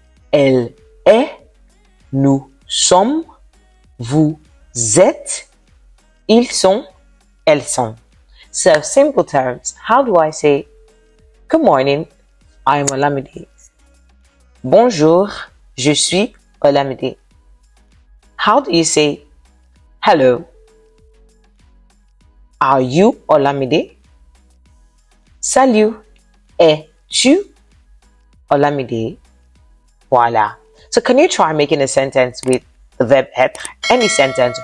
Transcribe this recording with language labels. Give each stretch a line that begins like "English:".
French: Elle est. Nous sommes. Vous êtes. Ils sont, elles sont.
English: So simple terms. How do I say, good morning, I'm Olamide.
French: Bonjour, je suis Olamide.
English: How do you say, hello, are you Olamide?
French: Salut, es-tu Olamide? Voila.
English: So can you try making a sentence with the verb être? Any sentence.